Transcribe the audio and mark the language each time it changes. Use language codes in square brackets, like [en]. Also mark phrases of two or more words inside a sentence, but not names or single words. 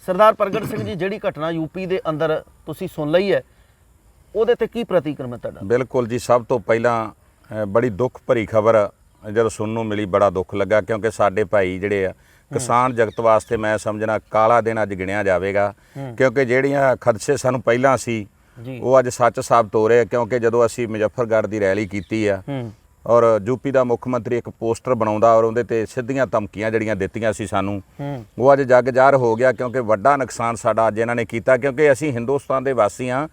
[pa] ਸਰਦਾਰ ਪ੍ਰਗਟ ਸਿੰਘ ਜੀ ਜਿਹੜੀ ਘਟਨਾ ਯੂਪੀ ਕੇ ਅੰਦਰ ਤੁਸੀਂ ਸੁਣ ਲਈ ਹੈ ਉਹਦੇ ਤੇ ਕੀ ਪ੍ਰਤੀਕਰਮ ਹੈ ਤੁਹਾਡਾ? ਬਿਲਕੁਲ ਜੀ, ਸਭ ਤੋ ਪਹਿਲਾਂ ਬੜੀ ਦੁੱਖ ਭਰੀ ਖ਼ਬਰ ਜਦੋਂ ਸੁਣਨ ਨੂੰ ਮਿਲੀ ਬੜਾ ਦੁੱਖ ਲੱਗਾ, ਕਿਉਂਕਿ ਸਾਡੇ ਭਾਈ ਜਿਹੜੇ ਆ ਕਿਸਾਨ ਜਗਤ ਵਾਸਤੇ ਮੈਂ ਸਮਝਣਾ ਕਾਲਾ ਦਿਨ ਅੱਜ ਗਿਣਿਆ ਜਾਵੇਗਾ, ਕਿਉਂਕਿ ਜਿਹੜੀਆਂ ਖਦਸ਼ੇ ਸਾਨੂੰ ਪਹਿਲਾਂ ਸੀ ਉਹ ਅੱਜ ਸੱਚ ਸਾਬਤ ਹੋ ਰਹੇ, ਕਿਉਂਕਿ ਜਦੋਂ ਅਸੀਂ ਮੁਜ਼ੱਫਰਗੜ੍ਹ ਦੀ ਰੈਲੀ ਕੀਤੀ ਆ ਔਰ ਯੂਪੀ ਦਾ ਮੁੱਖ ਮੰਤਰੀ ਇੱਕ ਪੋਸਟਰ ਬਣਾਉਂਦਾ ਔਰ ਉਹਦੇ ਤੇ ਸਿੱਧੀਆਂ ਧਮਕੀਆਂ ਜਿਹੜੀਆਂ ਦਿੱਤੀਆਂ ਸੀ ਸਾਨੂੰ, ਉਹ ਅੱਜ ਜੱਗ ਜ਼ਾਹਰ ਹੋ ਗਿਆ, ਕਿਉਂਕਿ ਵੱਡਾ ਨੁਕਸਾਨ ਸਾਡਾ ਅੱਜ ਇਹਨਾਂ ਨੇ ਕੀਤਾ, ਕਿਉਂਕਿ ਅਸੀਂ ਹਿੰਦੁਸਤਾਨ ਦੇ ਵਾਸੀ ਹਾਂ।